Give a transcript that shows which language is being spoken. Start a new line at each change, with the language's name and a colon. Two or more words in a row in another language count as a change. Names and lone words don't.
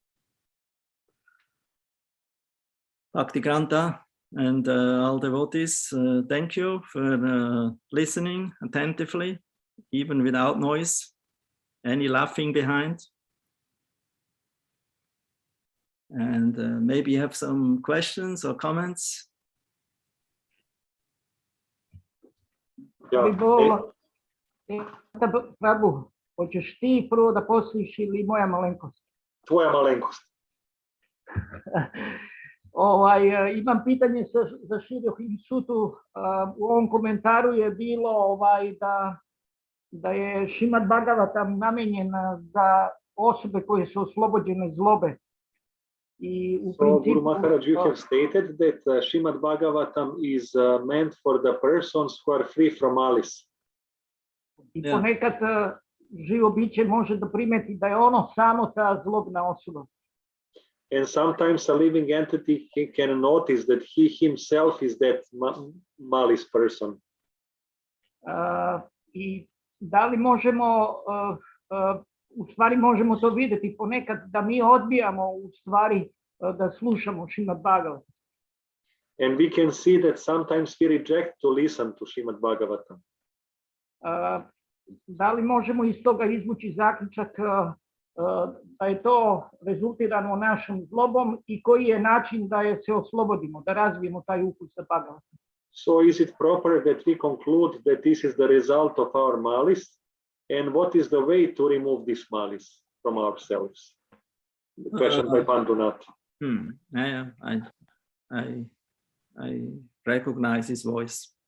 English: Bhaktikranta and all devotees, thank you for listening attentively, even without noise, any laughing behind. And maybe you have some questions or comments. Prabhu,
Serbian: hoćeš ti prvo da posliš ili moja malenkost? Tvoja malenkost. Imam pitanje za Rohinisutu. U ovom komentaru je bilo da je Šrimad Bhagavatam namenjen za osobe koje su oslobođene zlobe.
English: So Guru Maharaj, you have stated that Srimad Bhagavatam is meant for the persons who are free from malice.
Serbian: I Da. ponekad živo biće može da primeti da je ono samo ta zlobna osoba.
English: And sometimes a living entity can notice that he himself is that malice person.
Serbian: I da li možemo, u stvari možemo to vidjeti ponekad da mi odbijamo u stvari da slušamo Šrimad Bhagavatam.
English: And we can see that sometimes we reject to listen to Srimad Bhagavatam.
Serbian: Da li možemo iz toga izvući zaključak da je to rezultirano našom zlobom i koji je način da je se oslobodimo, da razvijemo taj ukus za Bhagavatam?
English: So is it proper that we conclude that this is the result of our malice? And what is the way to remove this malice from ourselves? The question by Pandunat. Yeah, I recognize his voice.